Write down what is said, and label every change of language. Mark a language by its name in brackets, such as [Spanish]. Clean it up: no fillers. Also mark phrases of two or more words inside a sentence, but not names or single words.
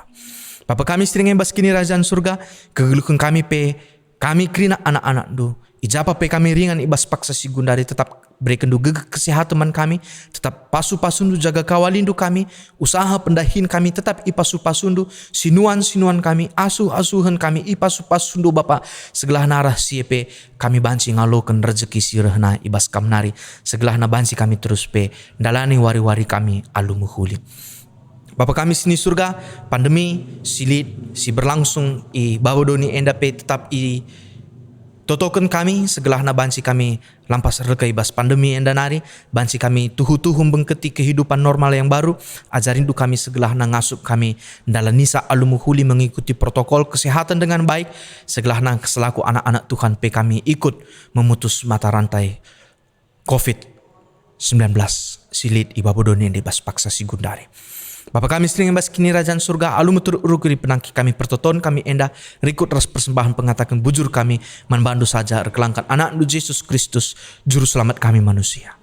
[Batak Karo] Bapa kami sering embas kini kerajaan surga, kegeluhkan kami pe, kami krina anak-anak du, ijapa pe kami ringan ibas paksa si gundari, [Indonesian] tetap berikan [Batak Karo] du gegeh kesehatan kami, tetap pasu-pasundu jaga kawalindu kami, usaha pendahin kami tetap ipasu-pasundu, sinuan-sinuan kami, asuh-asuhan kami ipasu-pasundu Bapa, segelah narah siepe kami banci ngalokan rezeki sirehna ibas kamnari, segelah na banci kami terus pe, dalani wari-wari kami alumuhuli. Bapa kami sini surga, pandemi silit si berlangsung i bawodoni enda pe tetap i totoken kami segelahna banci kami lampas reka ibas pandemi enda nari, banci kami tuhu-tuhu bengketi [Indonesian] kehidupan normal yang baru, [Batak Karo] ajarindu kami segelahna ngasup kami dalam nisa alumuhuli [Indonesian] mengikuti protokol kesehatan dengan baik, [Batak Karo] segelahna selaku anak-anak Tuhan pe kami [Indonesian] ikut memutus mata rantai COVID-19 [Batak Karo] silit i bawodoni enda ibas paksa si gundari. Bapa kami sering embas kini kerajaan surga, alu meturut rukuri penangki kami pertoton kami enda, rikut ras persembahan pengatakan bujur kami, manbandu saja rekelangkan anak du Yesus Kristus, juru selamat kami manusia.